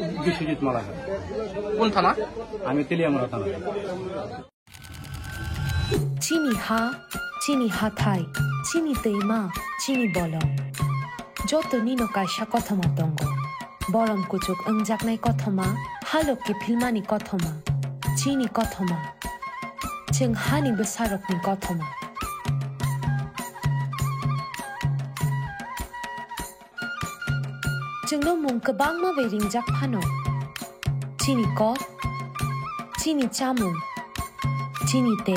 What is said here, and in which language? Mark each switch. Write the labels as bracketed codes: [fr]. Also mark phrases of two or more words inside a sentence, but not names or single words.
[bn] কি নাম আপনার? বিশ্বজিৎ মালাকার। কোন থানা? আমি তেলিয়ামরা থানা। [trp] চিনি হা, চিনি হাথাই, চিনি তৈমা, চিনি বলম। যত নিনো কাইসা কথমা দঙ্গ। বরম কুচুক अंजाकनाय কথমা, हालकि फिल्मानि কথমা, चिनि কথমা, जों हानि बोसारकनि কথমা। जोंनो मुं गोबां माबे रिंजाक फानो। चिनि कप, चिनि चामुं, चिनि ते।